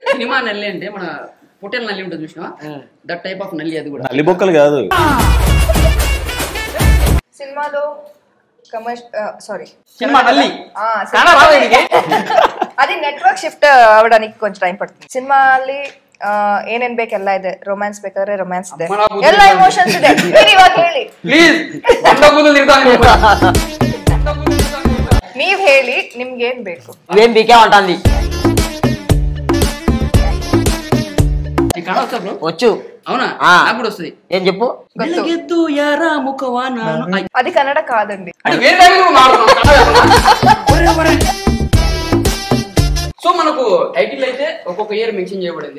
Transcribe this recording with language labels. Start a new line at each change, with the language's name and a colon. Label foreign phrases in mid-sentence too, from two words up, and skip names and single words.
Telugu: సినిమా నల్లి అంటే మన పొట్టేల నల్లి ఉంటుంది చూసినా,
English: that type of
Telugu: నల్లి. అది కూడా నల్లి బొక్కలు కాదు. సినిమాలో సినిమా నల్లి అది
English: network shift
Telugu: అవడానికి కొంచెం టైం పడుతుంది.
Kannada: ಸಿನಿಮಾಲ್ಲಿ ಏನೇನ್ ಬೇಕು ಎಲ್ಲ ಇದೆ. ರೊಮ್ಯಾನ್ಸ್ ಬೇಕಾದ್ರೆ ರೊಮ್ಯಾನ್ಸ್ ಇದೆ, ಎಲ್ಲ ಎಮೋಷನ್ಸ್ ಇದೆ. ನೀವು ಇವಾಗ ಹೇಳಿ ಪ್ಲೀಸ್. ನೀವ್ ಹೇಳಿ ನಿಮ್ಗೆ ಏನ್ ಬೇಕು?
Telugu: ఏం బీకే ఉంటుంది? వచ్చు. అవునా? నాకు కూడా వస్తుంది. ఏం చెప్పు. అది కన్నడ కాదండి. సో మనకు టైటిల్ అయితే ఒక్కొక్క
English: year mention
Telugu: చేయబడింది.